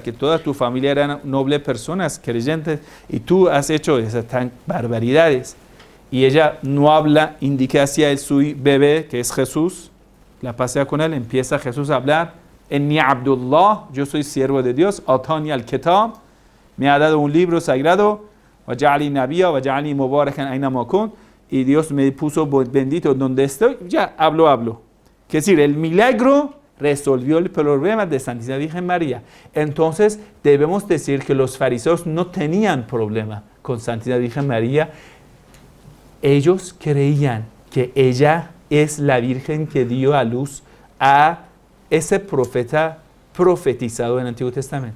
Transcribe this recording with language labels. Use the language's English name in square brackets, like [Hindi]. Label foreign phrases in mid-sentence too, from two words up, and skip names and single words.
[Spanish] Que toda tu familia eran nobles personas, creyentes, y tú has hecho esas tan barbaridades. Y ella no habla, indica hacia su bebé, que es Jesús, la pasea con él, empieza Jesús a hablar. [Arabic] إني عبد الله, [Spanish] yo soy siervo de Dios, [Arabic] آتاني الكتاب, [Spanish] me ha dado un libro sagrado, [Arabic] وجعلني نبيا، وجعلني مباركا أينما كنت, [Spanish] y Dios me puso bendito donde estoy, ya hablo. Es decir, el milagro resolvió el problema de Santísima Virgen María. Entonces, debemos decir que los fariseos no tenían problema con Santísima Virgen María. Ellos creían que ella es la Virgen que dio a luz a ese profeta profetizado en el Antiguo Testamento.